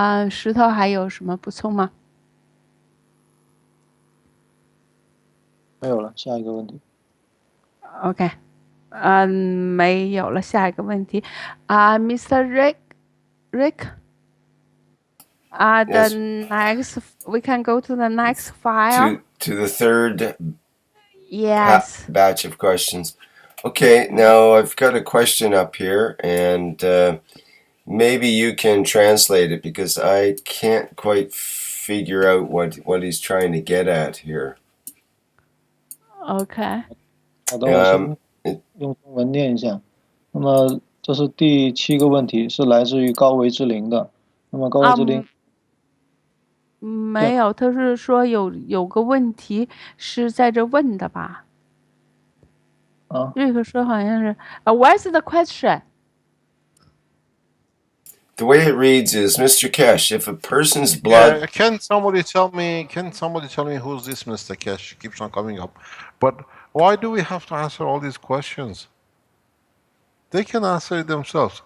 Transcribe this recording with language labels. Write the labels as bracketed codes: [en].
[zh] 石头还有什么补充吗？没有了，下一个问题。 OK，没有了，下一个问题，Mr. [en] Rick，the next we can go to the next file. To the third batch of questions. Okay, now I've got a question up here, and maybe you can translate it because I can't quite figure out what he's trying to get at here. OK。 [zh] 好的，我先用中文念一下。那么这是第7个问题，是来自于高维之灵的。那么高维之灵，没有，他是说有个问题是在这问的吧？瑞克说好像是， [en] What's the question? The way it reads is, Mr. Kesh, if a person's blood... Can somebody tell me who's this Mr. Kesh? It keeps on coming up. But why do we have to answer all these questions? They can answer it themselves.